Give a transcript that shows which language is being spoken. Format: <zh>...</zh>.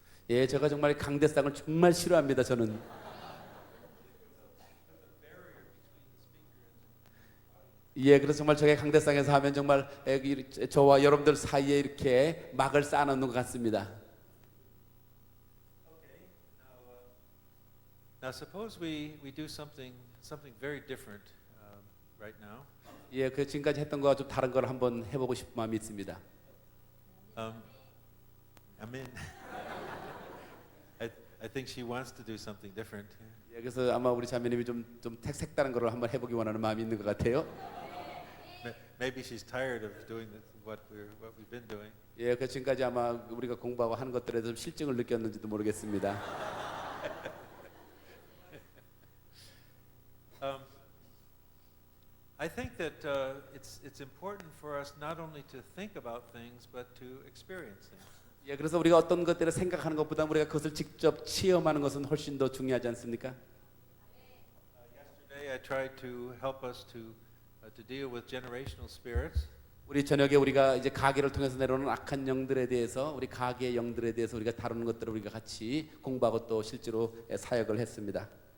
<ko>예, 제가 정말 강대상을 정말 싫어합니다. 저는. 예, 그래서 정말 저게 강대상에서 하면 정말 저와 여러분들 사이에 이렇게 막을 쌓아놓는 것 같습니다.</ko> <en>Now suppose we do something very different right now.</en> <ko>예, 그 지금까지 했던 거와 좀 다른 걸 한번 해보고 싶은 마음이 있습니다.</ko> <en>I mean, I think she wants to do something different.</en> <ko>예, 그래서 아마 우리 자매님이 좀 색다른 걸 한번 해보기 원하는 마음이 있는 것 같아요.</ko> <en>Maybe she's tired of doing what we've been doing.</en> <ko>예, 그 지금까지 아마 우리가 공부하고 하는 것들에 좀 실증을 느꼈는지도 모르겠습니다.</ko> <en>I think that it's important for us not only to think about things but to experience things.</en> <ko>예, 그래서 우리가 어떤 것들을 생각하는 것보다 우리가 그것을 직접 체험하는 것은 훨씬 더 중요하지 않습니까?</ko> <en>Yesterday I tried to help us to deal with generational spirits.</en> <ko>우리 저녁에 우리가 이제 가계를 통해서 내려오는 악한 영들에 대해서 우리 가계의 영들에 대해서 우리가 다루는 것들을 우리가 같이 공부하고 또 실제로 사역을 했습니다.</ko>